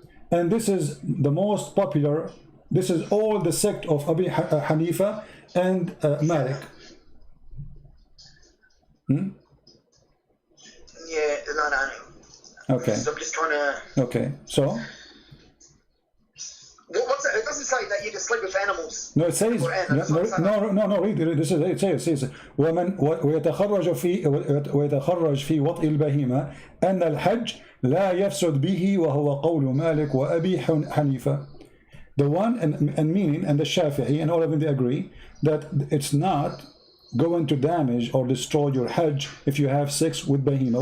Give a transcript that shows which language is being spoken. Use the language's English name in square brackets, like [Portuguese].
[English] And this is the most popular. This is all the sect of Abi Hanifa and Malik. Yeah, no. Okay. So I'm just trying to. Okay, so. What's it? It doesn't say that you can sleep with animals. No, it says. No. Read it. This is it. It says. [Arabic] ومن ويتخرج في وطء البهيمة أن الحج لا يفسد به وهو قول مالك وأبي حنيفة. [English] The one and meaning and the Shafi'i and all of them, they agree that it's not going to damage or destroy your Hajj if you have sex with bahima.